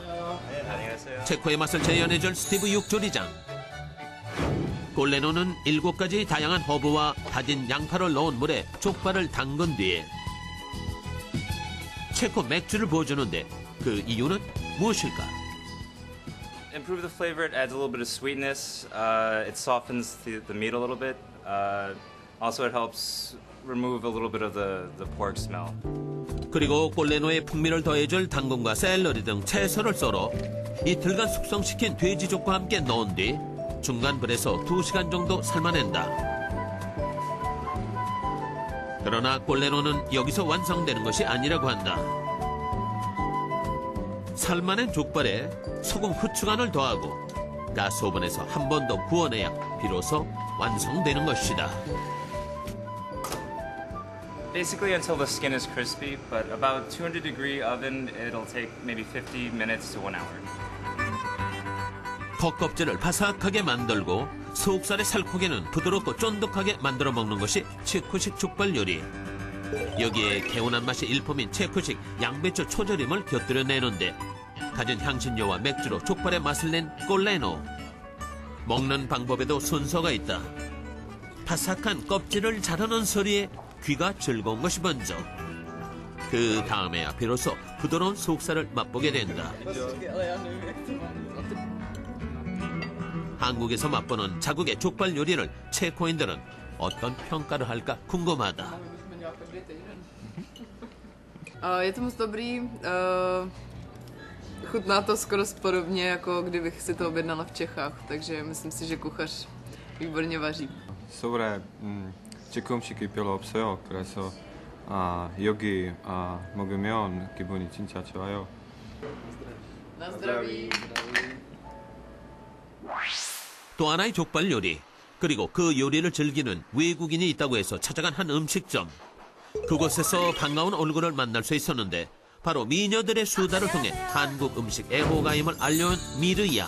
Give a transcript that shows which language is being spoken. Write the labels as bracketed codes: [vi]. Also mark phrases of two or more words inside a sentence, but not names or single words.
[ko] 체코의 맛을 재현해줄 스티브 육조리장. 꼴레노는 7가지 다양한 허브와 다진 양파를 넣은 물에 족발을 담근 뒤에 체코 맥주를 부어주는데 그 이유는 무엇일까? [en] Improve the flavor. It adds a little bit of sweetness. It softens the meat a little bit. Also, it helps remove a little bit of the pork smell. [ko] 그리고 꼴레노의 풍미를 더해줄 당근과 샐러리 등 채소를 썰어 이틀간 숙성시킨 돼지족과 함께 넣은 뒤 중간 불에서 2시간 정도 삶아낸다. 그러나 꼴레노는 여기서 완성되는 것이 아니라고 한다. 삶아낸 족발에 소금 후추간을 더하고 가스오븐에서 한 번 더 구워내야 비로소 완성되는 것이다. [en] Basically until the skin is crispy, but about 200-degree oven, it'll take maybe 50 minutes to 1 hour. [ko] 겉껍질을 바삭하게 만들고 속살의 살코기는 부드럽고 쫀득하게 만들어 먹는 것이 체코식 족발 요리. 여기에 개운한 맛이 일품인 체코식 양배추 초절임을 곁들여 내는데 가진 향신료와 맥주로 족발의 맛을 낸 꼴레노. 먹는 방법에도 순서가 있다. 바삭한 껍질을 자르는 소리에 귀가 즐거운 것이 먼저. 그 다음에야 비로소 부드러운 속살을 맛보게 된다. 한국에서 맛보는 자국의 족발 요리를 체코인들은 어떤 평가를 할까 궁금하다. [cs] Je to moc dobrý. Chutná to skoro podobně, jako kdybych si to objednala v Čechách, takže myslím si, že kuchař výborně vaří. [ko] 서울에 체코 음식이 별로 없어요. 그래서 여기 먹으면 기분이 진짜 좋아요. [cs] Na zdraví. [ko] 또 하나의 족발 요리. 그리고 그 요리를 즐기는 외국인이 있다고 해서 찾아간 한 음식점. 그곳에서 반가운 얼굴을 만날 수 있었는데 바로 미녀들의 수다를 통해 한국 음식 애호가임을 알려온 미르야.